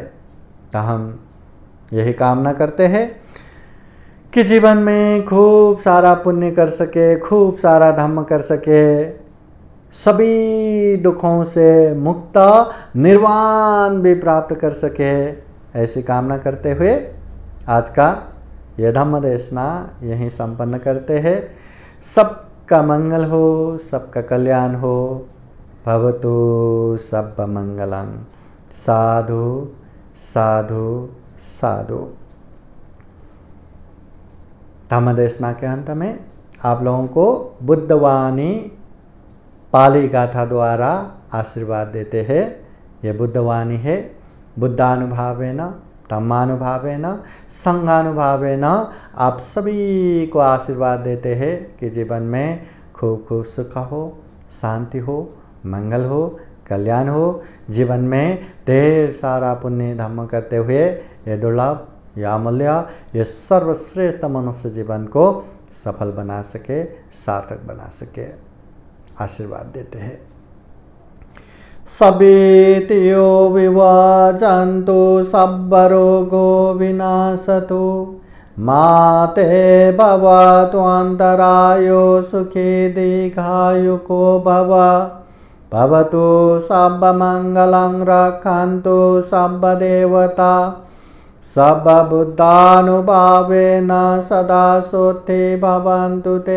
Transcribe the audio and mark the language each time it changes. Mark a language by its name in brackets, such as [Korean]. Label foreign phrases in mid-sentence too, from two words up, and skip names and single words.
[Hindi] तो हम यही कामना करते हैं कि जीवन में खूब सारा पुण्य कर सके, खूब सारा धर्म कर सके, सभी दुखों से मुक्त, निर्वाण भी प्राप्त कर सके, ऐसी कामना करते हुए आज का यह धम्म देशना यहीं संपन्न करते हैं। सबका मंगल हो, सबका कल्याण हो। [Pali] भवतु सब मंगलम। साधु साधु साधु। [Hindi] धम्म देशना के अंत में आप लोगों को बुद्धवाणी पाली गाथा द्वारा आशीर्वाद देते हैं। यह बुद्धवाणी है। [Pali] बुद्धानुभावेन, धम्मानुभावेन, संघानुभावेन [Hindi] आप सभी को आशीर्वाद देते हैं कि जीवन में खूब खूब सुख हो, शांति हो, मंगल हो, कल्याण हो। जीवन में ढेर सारा पुण्य धर्म करते हुए ये दुर्लभ, यह अमूल्य, ये सर्वश्रेष्ठ मनुष्य जीवन को सफल बना सके, सार्थक बना सके। आशीर्वाद देते हैं। [Pali] सबेतियो विवाजन्तु सब्बरोगो विनाशतु माते भवतु अन्तरायो सुखी दीर्घायुको भव। भवतु सर्वमङ्गलं रक्षन्तु सर्वदेवता सर्वबुद्धानुभावेन सदा सोत्थे भवन्तु ते।